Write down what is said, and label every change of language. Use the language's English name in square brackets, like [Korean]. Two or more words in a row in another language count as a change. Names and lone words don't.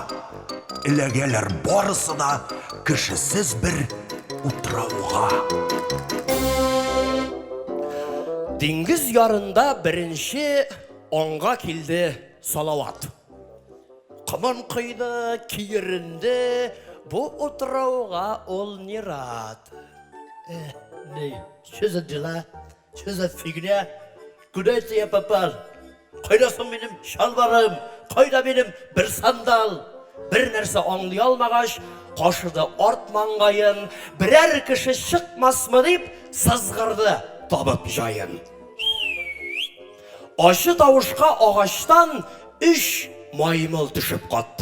[Tatar] Эләгәләр барысы да кешесез бер утрауга. Диңгез ярында беренче аңга килде Салават. Кымын кыйды, киеринде, бу утрауга ул [Russian] не рад. Что за дела? Что за фигня? Куда это я попал? [Tatar] Кайда соң минем шалбарым? Кайда минем бер сандал? Бер нәрсә аңлый алмагач, кашыды арт маңгайын, берәр кеше чыкмасмы дип сызгырды табып җаен. Ачы тавышка агачтан 3 маймыл төшеп катты.